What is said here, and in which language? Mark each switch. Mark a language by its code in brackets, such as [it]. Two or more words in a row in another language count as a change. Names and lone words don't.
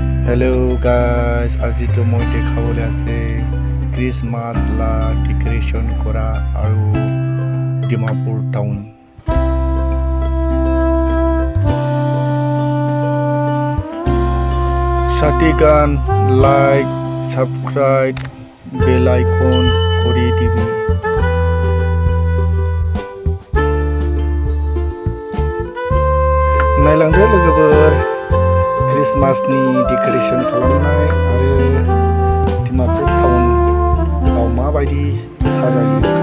[en] Hello guys, [as] আজি তো মই দেখাবলৈ আছে ক্ৰিছমাছ লা ডেকৰেশ্যন কৰা আৰু ডিমাপুৰ টাউন। সাথীগান [en] like subscribe bell icon [as] কৰি দিবি। [brx] नायलांदो लोगोफोर क्रिसमासनि डेक'रेशन खालामनाय आरो डिमापुर टाउनआव माबायदि साजायो।